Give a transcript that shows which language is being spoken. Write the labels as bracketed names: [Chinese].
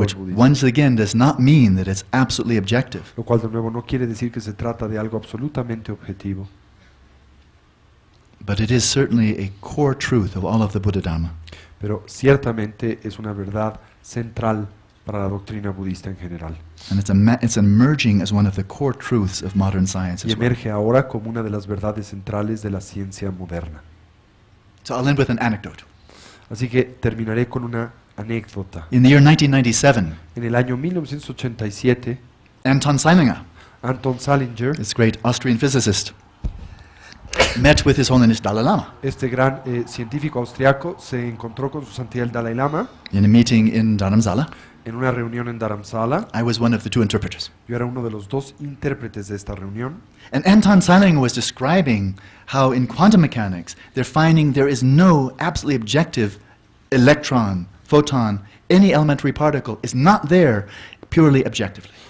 [English] which [Spanish] al budismo. [English] once again does not mean that it's absolutely objective. [Spanish] Lo cual de nuevo no quiere decir que se trata de algo absolutamente objetivo, [English] But it is certainly a core truth of all of the Buddha Dharma. [Spanish] pero ciertamente es una verdad central para la doctrina budista en general. [English] And it's emerging as one of the core truths of modern science [Spanish] Y [English] as well. [Spanish] emerge ahora como una de las verdades centrales de la ciencia moderna. [English] So I'll end with an anecdote. [Spanish] Así que terminaré con una anécdota. [English] In the year 1997, [Spanish] En el año 1987, [English] Anton Zeilinger, [Spanish] Anton Salinger, [English] this great Austrian physicist, met with His Holiness Dalai Lama [Spanish] este gran científico austriaco, se encontró con su santidad el Dalai Lama [English] in a meeting in Dharamsala. [Spanish] en una reunión en Dharamsala. [English] I was one of the two interpreters. [Spanish] Yo era uno de los dos intérpretes de esta reunión. [English] And Anton Zeilinger was describing how in quantum mechanics they're finding there is no absolutely objective electron, photon, any elementary particle is not there purely objectively.